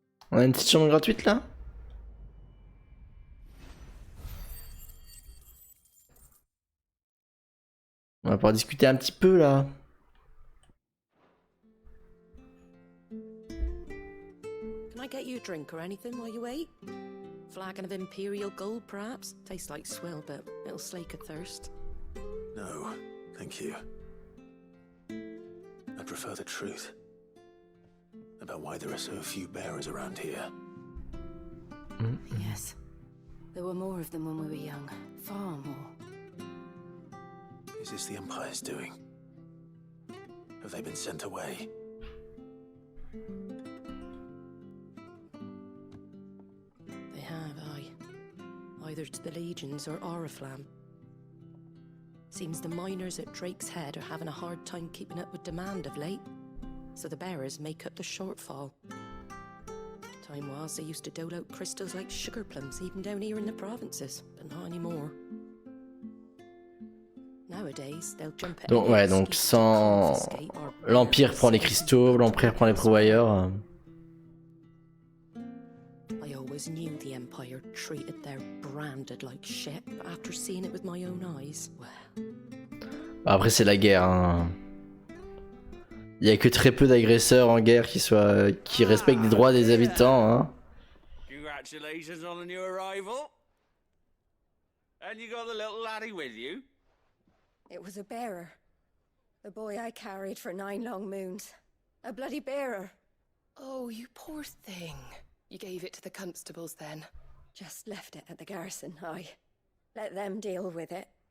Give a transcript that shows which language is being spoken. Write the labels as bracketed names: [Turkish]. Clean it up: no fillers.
[French] On a une petite chambre gratuite là? On va pouvoir discuter un petit peu là. [English] get you a drink or anything while you wait? Flagon of Imperial Gold, perhaps? Tastes like swill, but it'll slake a thirst. No, thank you. I prefer the truth about why there are so few bearers around here. Yes. There were more of them when we were young. Far more. Is this the Empire's doing? Have they been sent away? They have, aye. Either to the Legions or Oriflamme. Seems the miners at Drake's Head are having a hard time keeping up with demand of late, so the bearers make up the shortfall. Time was they used to dole out crystals like sugar plums even down here in the provinces, but not anymore. Nowadays, they'll jump at [French] Donc ouais, donc sans l'Empire prend les cristaux, l'Empire prend les pourvoyeurs. [English] I always knew the Empire treated their branded like shit, but after seeing it with my own eyes, well. [French] Après c'est la guerre. Hein. Il y a que très peu d'agresseurs en guerre qui respectent les droits des habitants. Hein. [English] Congratulations on the new arrival. And you got the little laddie with you? It was a bearer. The boy I carried for 9 long moons. A bloody bearer. Oh, you poor thing. You gave it to the constables then? Just left it at the garrison, I. Let them deal with it.